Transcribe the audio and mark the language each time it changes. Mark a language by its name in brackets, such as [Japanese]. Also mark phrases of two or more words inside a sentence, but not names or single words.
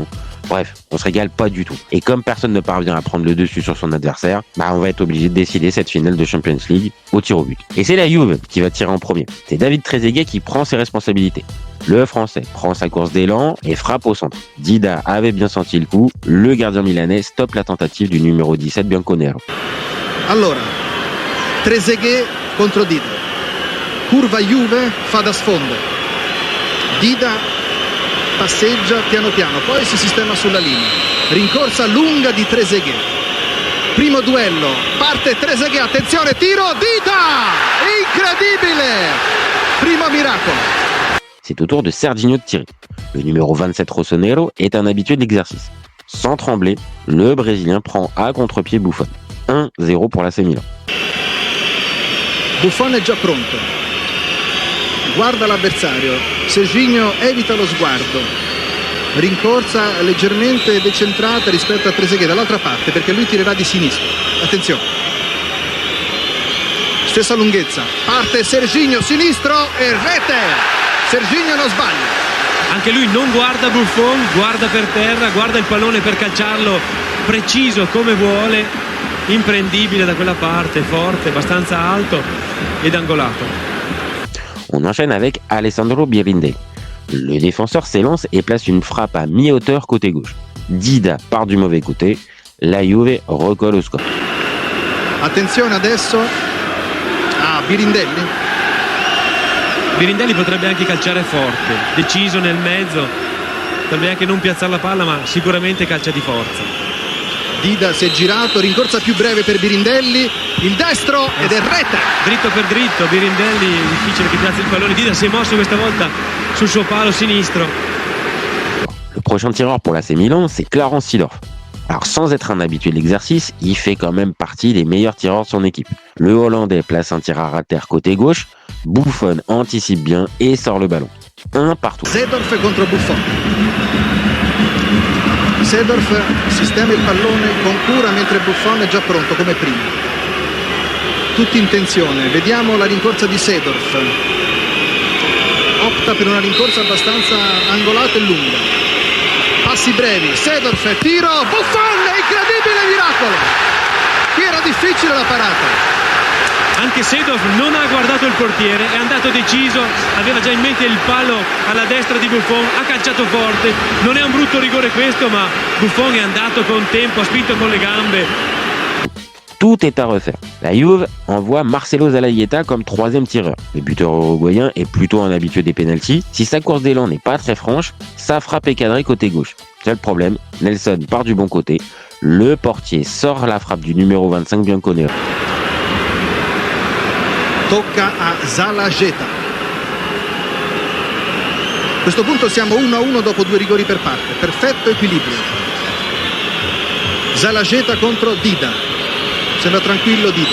[French] Bref, on se régale pas du tout. Et comme personne ne parvient à prendre le dessus sur son adversaire, on va être obligé de décider cette finale de Champions League au tir au but. Et c'est la Juve qui va tirer en premier. C'est David Trezeguet qui prend ses responsabilités. Le Français prend sa course d'élan et frappe au centre. Dida avait bien senti le coup. Le gardien milanais stoppe la tentative du numéro 17 Bianconero. [Italian] Allora, Trezeguet contro Dida. Curva Juve, fa da sfondo. Dida passeggia piano piano, poi si sistema sulla linea. Rincorsa lunga di Trezeguet. Primo duello, parte Trezeguet, attenzione, tiro, Dida! Incredibile! Primo miracolo. [French] C'est au tour de Serginho de tirer. Le numéro 27 Rossonero est un habitué de l'exercice. Sans trembler, le Brésilien prend à contre-pied Buffon. 1-0 pour l'AC Milan. [Italian] Buffon è già pronto. Guarda l'avversario. Serginho evita lo sguardo. Rincorsa leggermente decentrata rispetto a Trezeguet dall'altra parte perché lui tirerà di sinistra. Attenzione. Stessa lunghezza. Parte Serginho, sinistro e rete. Serginho non sbaglia. Anche lui non guarda Buffon, guarda per terra, guarda il pallone per calciarlo preciso come vuole, imprendibile da quella parte, forte, abbastanza alto ed angolato. [French] On enchaîne avec Alessandro Birindelli. Le défenseur s'élance et place une frappe à mi-hauteur côté gauche. Dida part du mauvais côté, la Juve recolle au score. [Italian] Attenzione adesso a Birindelli. Birindelli potrebbe anche calciare forte, deciso nel mezzo, potrebbe anche non piazzare la palla, ma sicuramente calcia di forza. Dida si è girato, rincorsa più breve per Birindelli, il destro ed è rete. Dritto per dritto, Birindelli difficile che piazzi il pallone, Dida si è mosso questa volta sul suo palo sinistro. [French] Le prochain tireur pour l'AC Milan, c'est Clarence Seedorf. Alors sans être un habitué de l'exercice, il fait quand même partie des meilleurs tireurs de son équipe. Le Hollandais place un tir à terre côté gauche, Buffon anticipe bien et sort le ballon. Un partout. [Italian] Seedorf contro Buffon. Seedorf sistema il pallone con cura mentre Buffon è già pronto come prima. Tutti in tensione, vediamo la rincorsa di Seedorf. Opta per una rincorsa abbastanza angolata e lunga. Passi brevi, Seedorf, tiro, Buffon, incredibile miracolo! Qui era difficile la parata. Anche Seedorf non ha guardato il portiere, è andato deciso, aveva già in mente il palo alla destra di Buffon, ha calciato forte, non è un brutto rigore questo, ma Buffon è andato con tempo, ha spinto con le gambe. [French] Tout est à refaire. La Juve envoie Marcelo Zalaïeta comme troisième tireur. Le buteur uruguayen est plutôt un habitué des pénaltys. Si sa course d'élan n'est pas très franche, sa frappe est cadrée côté gauche. Seul problème, Nelson part du bon côté. Le portier sort la frappe du numéro 25 Bianconero. [Italian] Tocca a Zalageta. A questo punto siamo 1-1 dopo 2 rigori per parte. Perfetto equilibrio. Zalageta contro Dida. Sembra tranquillo Dida.